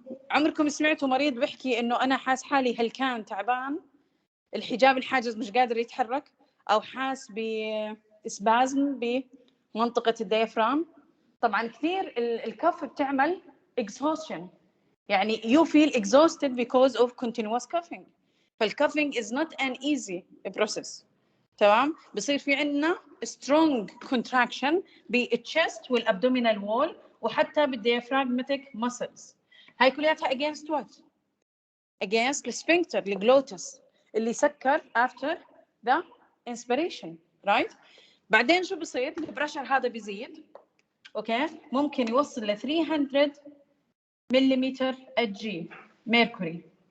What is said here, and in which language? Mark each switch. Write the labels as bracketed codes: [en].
[ar] عمركم سمعتوا مريض بيحكي انه انا حاس حالي هلكان تعبان، الحجاب الحاجز مش قادر يتحرك، او حاس باسبازم بمنطقه الديافرام؟ طبعا كثير الكف بتعمل exhaustion، يعني [en] you feel exhausted because of continuous coughing. فالكافينج is not an easy process. [ar] تمام؟ بصير في عندنا strong contraction بالchest والabdominal wall وحتى بالdiaphragmatic muscles. هاي كلياتها against what؟ [en] against the sphincter [ar] الجلوتس اللي سكر [en] after the inspiration right؟ [ar] بعدين شو بصير؟ البريشر هذا بيزيد اوكي، ممكن يوصل ل 300 ملم Hg ميركوري.